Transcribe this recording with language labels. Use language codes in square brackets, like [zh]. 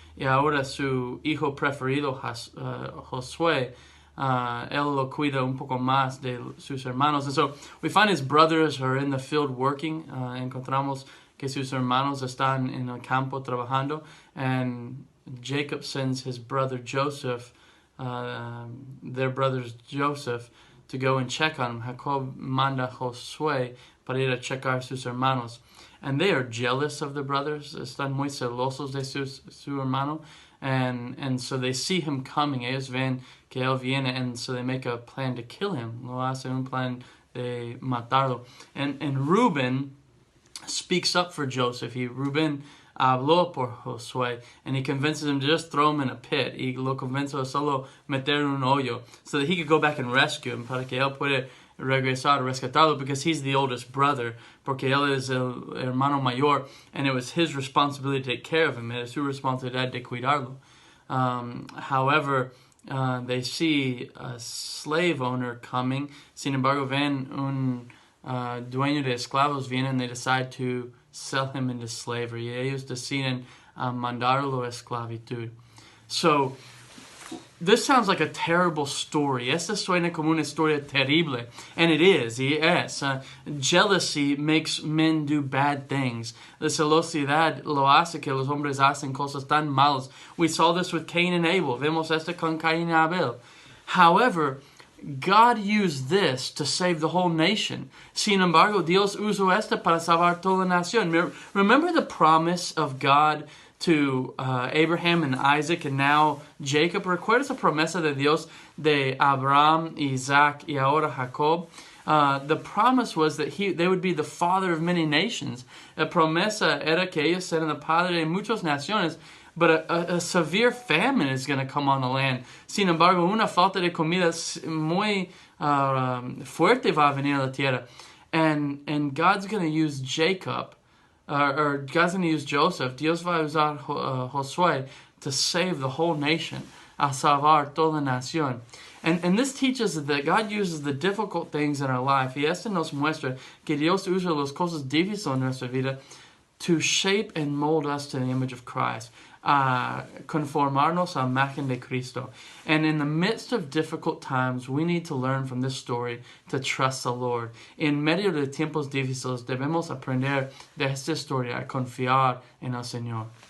[es] Y ahora su hijo preferido, Josué, él lo cuida un poco más de sus hermanos. [en] And so we find his brothers are in the field working. [es] Encontramos que sus hermanos están en el campo trabajando. [en] And Jacob sends his brother Joseph, their brothers Joseph, to go and check on him. [es] Jacob manda Josué para ir a checar sus hermanos. [en] And they are jealous of the brothers. [es] Están muy celosos de su hermano. [en] And so they see him coming. [es] Ellos ven que él viene. [en] And so they make a plan to kill him. [es] Lo hacen un plan de matarlo. [en] And Reuben speaks up for Joseph. [es] Reuben habló por Josué. [en] And he convinces him to just throw him in a pit. [es] Y lo convenció a solo meter en un hoyo. [en] So that he could go back and rescue him. [es] Para que él puede regresar, rescatarlo, [en] because he's the oldest brother, [es] porque él es el hermano mayor, [en] and it was his responsibility to take care of him. [es] Era su responsabilidad de cuidarlo. [en] However, they see a slave owner coming. [es] Sin embargo, ven un dueño de esclavos viene, [en] and they decide to sell him into slavery. [es] Y ellos deciden mandarlo a esclavitud. [en] So this sounds like a terrible story. [es] Esta suena como una historia terrible. [en] And it is. Yes. Jealousy makes men do bad things. [es] La celosidad lo hace que los hombres hacen cosas tan malas. [en] We saw this with Cain and Abel. [es] Vemos esto con Cain y Abel. [en] However, God used this to save the whole nation. [es] Sin embargo, Dios usó esto para salvar toda la nación. [en] Remember the promise of God to Abraham and Isaac and now Jacob. [es] ¿Recuerdas la promesa de Dios de Abraham, Isaac y ahora Jacob? [en] The promise was that they would be the father of many nations. [es] La promesa era que ellos serían el padre de muchas naciones. [en] But a severe famine is going to come on the land. [es] Sin embargo, una falta de comida muy fuerte va a venir a la tierra. [en] And God's going to use Jacob, or God's going to use Joseph. [es] Dios va a usar Josué [en] to save the whole nation, [es] a salvar toda la nación. [en] And this teaches us that God uses the difficult things in our life. [es] Y esto nos muestra que Dios usa las cosas difíciles en nuestra vida [en] to shape and mold us to the image of Christ. [es] conformarnos a imagen de Cristo. [en] And in the midst of difficult times, we need to learn from this story to trust the Lord. [es] En medio de tiempos difíciles, debemos aprender de esta historia a confiar en el Señor.